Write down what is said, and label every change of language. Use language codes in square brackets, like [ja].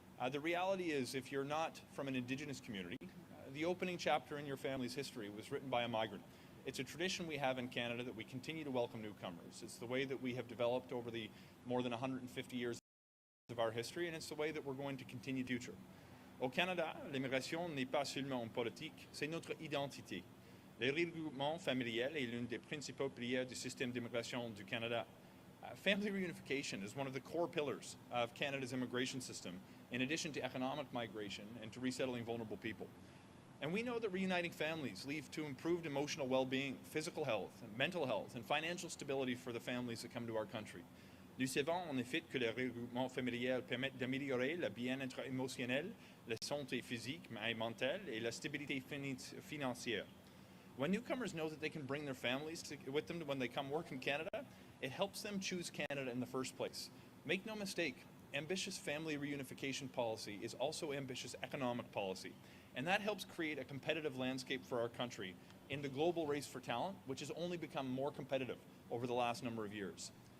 [en] The reality is, if you're not from an Indigenous community, the opening chapter in your family's history was written by a migrant. It's a tradition we have in Canada that we continue to welcome newcomers. It's the way that we have developed over the more than 150 years of our history, and it's the way that we're going to continue future. [fr] Au Canada, l'immigration n'est pas seulement une politique, c'est notre identité. Le regroupement familial est l'une des principaux piliers du système d'immigration du Canada. [en] Family reunification is one of the core pillars of Canada's immigration system, in addition to economic migration and to resettling vulnerable people. And we know that reuniting families leads to improved emotional well-being, physical health, mental health, and financial stability for the families that come to our country. [fr] Nous savons en effet que le regroupement familial permet d'améliorer le bien-être émotionnel, la santé physique et mentale, et la stabilité financière. [en] When newcomers know that they can bring their families with them when they come work in Canada, it helps them choose Canada in the first place. Make no mistake, ambitious family reunification policy is also ambitious economic policy, and that helps create a competitive landscape for our country in the global race for talent, which has only become more competitive over the last number of years.